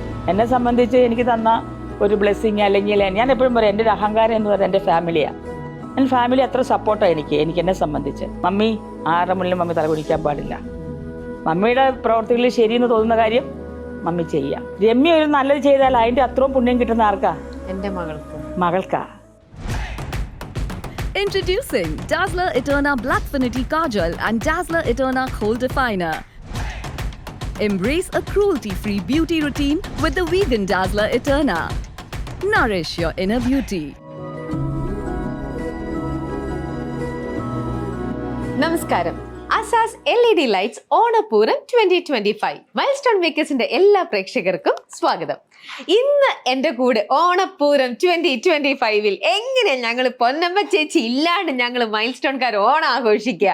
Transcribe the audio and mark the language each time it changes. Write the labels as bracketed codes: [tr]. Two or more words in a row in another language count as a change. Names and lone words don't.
[ml] എന്നെ സംബന്ധിച്ച് എനിക്ക് തന്ന ഒരു ബ്ലെസ്സിങ്, അല്ലെങ്കിൽ ഞാൻ എപ്പോഴും പറയും എൻ്റെ ഒരു അഹങ്കാരം എന്ന് പറയുന്നത് എൻ്റെ ഫാമിലിയാണ്. എൻ്റെ ഫാമിലി അത്ര സപ്പോർട്ടാണ് എനിക്ക് എന്നെ സംബന്ധിച്ച്. മമ്മി ആരുടെ മുന്നിലും മമ്മി തലകുനിക്കാൻ പാടില്ല. മമ്മിയുടെ പ്രവർത്തികളിൽ ശരിയെന്ന് തോന്നുന്ന കാര്യം മമ്മി ചെയ്യാം. രമ്യ ഒരു നല്ലത് ചെയ്താൽ അതിൻ്റെ അത്രയും പുണ്യം കിട്ടുന്ന ആർക്കാ? എൻ്റെ മകൾക്കാ. [en] Introducing Dazzler Eterna Blackfinity Kajal and Dazzler Eterna Kohl Definer. Embrace a cruelty-free beauty routine with the vegan Dazzler Eterna. Nourish your inner beauty. [ml] നമസ്കാരം. അസാസ് LED ലൈറ്റ്സ് ഓണപ്പൂരം 2025 മൈൽസ്റ്റോൺ മേക്കേഴ്സിന്റെ എല്ലാ പ്രേക്ഷകർക്കും സ്വാഗതം. ഇന്ന് എൻ്റെ കൂടെ ഓണപ്പൂരം 2025 എങ്ങനെ ഞങ്ങൾ പൊന്നമ്മ ചേച്ചി ഇല്ലാണ്ട് ഞങ്ങൾ മൈൽസ്റ്റോൺകാർ ഓണം ആഘോഷിക്കുക?